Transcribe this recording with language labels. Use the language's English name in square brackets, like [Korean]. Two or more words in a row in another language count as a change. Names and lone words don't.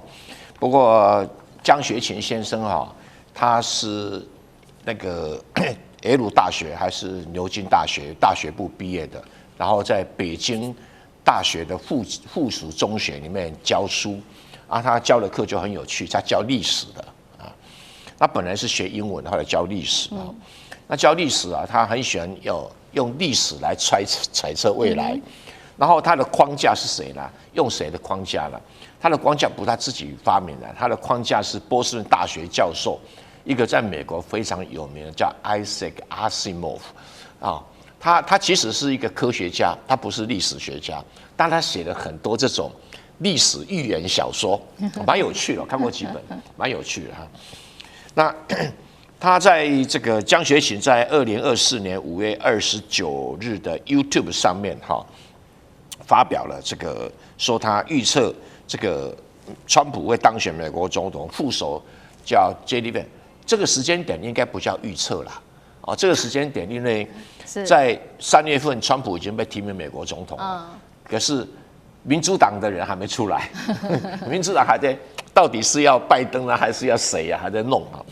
[Chinese] 不過江學勤先生哈，他是那個耶魯大學還是牛津大學大學部畢業的，然後在北京大學的附屬中學裡面教書啊，他教的課就很有趣，他教歷史的啊。他本來是學英文，後來教歷史啊。那教歷史啊，他很喜歡用歷史來揣測未來。然後他的框架是誰呢？用誰的框架呢？他的框架不是他自己發明的，他的框架是波士頓大學教授，一個在美國非常有名的叫 Isaac Asimov 啊。他其實是一個科學家，他不是歷史學家，但他寫了很多這種歷史寓言小說，蠻有趣的，我看過幾本，蠻有趣的哈。那他在這個江學勤在2024年5月29日的 YouTube 上面哈，發表了這個說他預測這個川普會當選美國總統，副手叫 JD Vance， 這個時間點應該不叫預測啦。哦，這個時間點，因為在3月份，川普已經被提名美國總統了，可是民主黨的人還沒出來，民主黨還在到底是要拜登呢，還是要誰啊？還在弄啊。